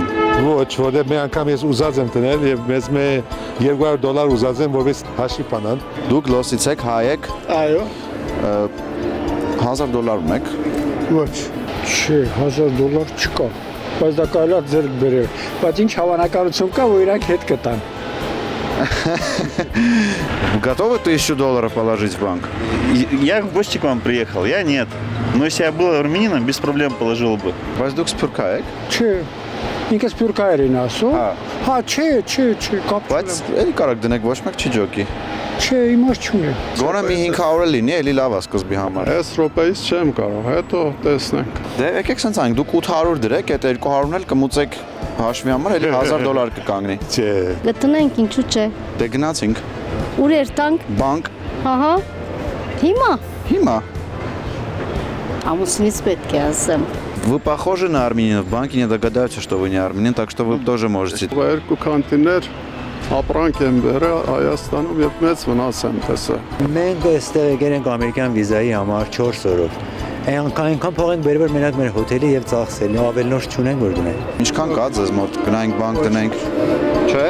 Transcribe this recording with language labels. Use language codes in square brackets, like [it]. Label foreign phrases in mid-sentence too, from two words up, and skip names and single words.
[hy] Ոչ, որտեղ մի անգամ ես ուզած եմ դնել եւ մեզ մե $200 ուզած եմ, որպես հաշիվ բանան։ Դուք լոսից եք, հայ եք, Այո, $1000 ունեք։ ոչ, չէ, $1000 չկա, բայց դա կարելի է ձեռք բերել, բայց ինչ հավանականություն կա, որ իրանք հետ կտան։ [ru] Готовы $1000 положить в банк? Я в гости к вам приехал, я нет. Но если я был армянином, без проблем положил бы. [hy] Բայց դուք սփյուռքա եք։ Չէ, ինքս սփյուռքահայերին ասում։ Հա, չէ, կապ Բայց էլի կարակ դնեք, ոչ մեկ չի ջոկի։ չէ, իմաստ չունի։ Գոնե մի 500 էլի լինի, էլի լավ է սկզբի համար։ Այս ռոպեից չեմ կարող, հետո տեսնենք։ Դե եկեք սենց անենք, դուք 800 դրեք, այդ 200-ն էլ կմուծեք հաշվի համար, էլի $1000 կկանգնի։ Չէ։ Գտնենք, ինչու՞ չէ։ Դե գնացինք։ Ուր էր տանք։ Բանկ։ Ահա։ Հիմա Հիմա ամուսինից պետք է ասեմ։ [ru] вы похожи на армянина, в банке не догадаются, что вы не армянин, так что вы тоже можете. [hy] Երկու կանտիներ ապրանք եմ բերել Հայաստանում եւ մեծ վնաս եմ տեսել։ Մենք այստեղ եկել ենք ամերիկյան վիզայի համար 4 օրով։ Այնքան փող ենք բերել մենակ մեր հոթելի եւ ծախսելն, ավելի նոր չունենք որ դնենք։ Ինչքան կա ձեզ մոտ, գնայինք բանկ դնենք։ Չէ։